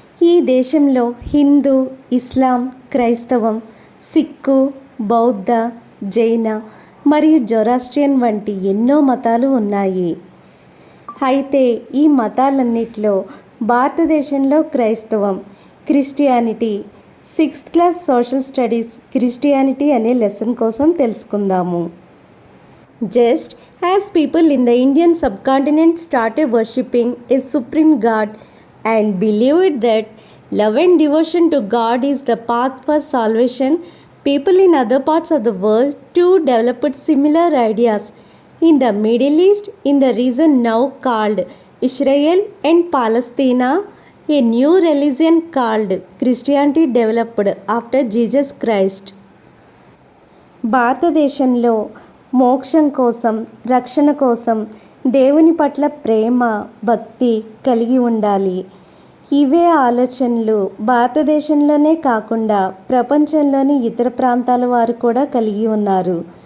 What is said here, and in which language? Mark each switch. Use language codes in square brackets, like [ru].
[te] ఈ దేశంలో హిందూ, ఇస్లాం, క్రైస్తవం, సిక్కు, బౌద్ధ, జైన మరియు జొరాస్ట్రియన్ వంటి ఎన్నో మతాలు ఉన్నాయి. అయితే ఈ మతాలన్నిటిలో భారతదేశంలో క్రైస్తవం, Christianity, 6th class social studies Christianity అనే లెసన్ కోసం తెలుసుకుందాము. [en] Just as people in the Indian subcontinent started worshipping a supreme God and believed that love and devotion to God is the path for salvation, people in other parts of the world too developed similar ideas. In the Middle East, in the region now called Israel and Palestine, a new religion called Christianity developed after Jesus Christ. [te] భారతదేశంలో మోక్షం కోసం, రక్షణ కోసం దేవుని పట్ల ప్రేమ, భక్తి కలిగి ఉండాలి. ఇవే ఆలోచనలు భారతదేశంలోనే కాకుండా ప్రపంచంలోని ఇతర ప్రాంతాల వారు కూడా కలిగి ఉన్నారు.